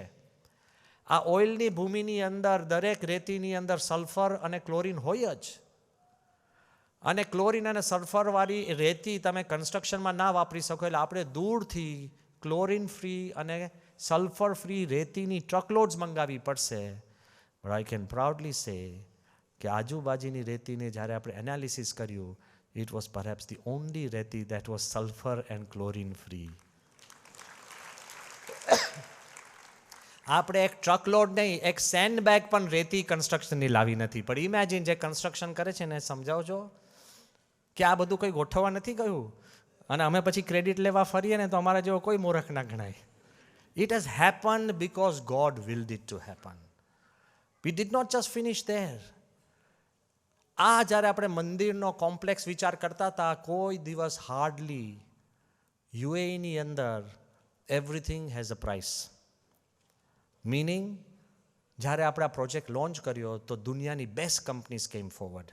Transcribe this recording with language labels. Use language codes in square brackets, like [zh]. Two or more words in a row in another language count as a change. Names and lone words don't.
[gu] આ ઓઇલની ભૂમિની અંદર દરેક રેતીની અંદર સલ્ફર અને ક્લોરીન હોય જ. અને ક્લોરીન અને સલ્ફરવાળી રેતી તમે કન્સ્ટ્રક્શનમાં ના વાપરી શકો. એટલે આપણે દૂરથી [en] chlorine free [gu] અને [en] sulfur free [gu] રેતીની ટ્રકલોડ્સ મંગાવવી પડશે. [en] But I can proudly say [gu] કે આજુબાજુની રેતીને જ્યારે આપણે એનાલિસિસ કર્યું, [en] it was perhaps the only રેતી that was sulfur and chlorine free. [gu] આપણે એક ટ્રકલોડ નહીં, એક સેન્ડ બેગ પણ રેતી કન્સ્ટ્રક્શનની લાવી નથી. પણ ઇમેજિન જે કન્સ્ટ્રક્શન કરે છે ને સમજાવજો કે આ બધું કંઈ ગોઠવવા નથી ગયું અને અમે પછી ક્રેડિટ લેવા ફરીએ ને તો અમારા જેવો કોઈ મૂર્ખ ના ગણાય. [en] It has happened because God willed it to happen. We did not just finish there. [gu] આ જ્યારે આપણે મંદિરનો કોમ્પ્લેક્સ વિચાર કરતા હતા, કોઈ દિવસ હાર્ડલી યુએઈની અંદર [en] everything has a price. [gu] મીનિંગ જ્યારે આપણે આ પ્રોજેક્ટ લોન્ચ કર્યો તો દુનિયાની [en] best companies came forward.